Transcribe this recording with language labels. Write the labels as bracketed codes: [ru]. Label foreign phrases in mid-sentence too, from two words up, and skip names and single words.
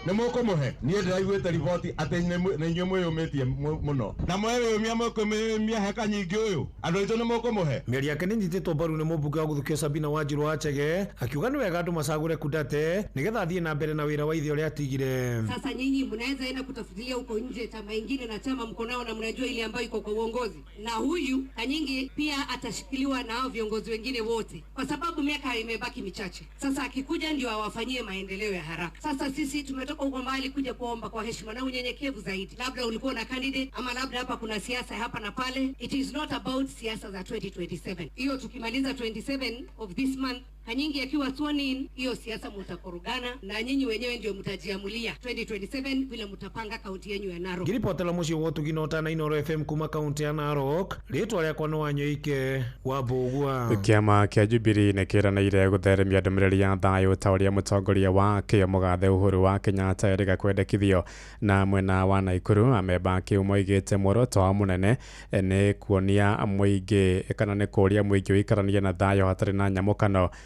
[ki] Nĩ mũkũmũhe? Niĩ ndĩraiguĩte riboti atĩ nĩ mũ-, nĩ inyuĩ mwĩyũmĩtie mũ-, mũno. Na mweyũmia mũkũmĩyũmia he Kanyinge ũyũ? Andũ aitũ nĩ mũkũmũhe? Mĩario yake nĩ ĩnyitĩtwo mbaru nĩ mũmbunge wa gũthukio Sabina Wanjiru wa Chege, akiuga nĩ wega andũ macagũre Kundate nĩgetha athiĩ na mbere na wĩra wa ithe ũrĩa atigire. [sw] Sasa nyinyi mnaweza enda kutafutilia huko nje chama ingine na chama mko nao na mnajua ile ambayo iko kwa uongozi. Na huyu Kanyinge pia atashikiliwa na hao viongozi wengine wote kwa sababu miaka imebaki michache. Sasa akikuja ndio awafanyie maendeleo ya haraka. Sasa sisi tumetoka huko mbali kuja kuomba kwa heshima na unyenyekevu zaidi. Labda ulikuwa na candidate ama labda hapa kuna siasa hapa na pale. [en] It is not about [sw] siasa za [en] twenty twenty-seven. [sw] Hiyo tukimaliza [en] twenty-seven of this month, [sw] Kanyinge akiwa [en] sworn in, [sw] hiyo siasa mutakorogana na nyinyi wenyewe ndio mtajiamulia twenty twenty-seven vile mtapanga kaunti yenu ya Narok. [ki] Ngiripotela mũciĩ wa Ũtugi na Ũtana Inoro F M kuma kaunti ya Narok, rĩtwa rĩakwa nĩ Wanyoike wa Mbũgua. Kĩama kĩa Jubilee nĩ kĩranĩire gũtheremia ndũmĩrĩri ya thayũ ta ũrĩa mũtongoria wa kĩo mũgathe Uhuru wa Kenyatta erĩga kwendekithio. Na mwena wa Naikuru, amemba a kĩo moigĩte muoroto wa mũnene nĩ kuonia mũingĩ kana nĩ kũũria mũingĩ ũikaranie na thayũ hatarĩ na nyamũkano.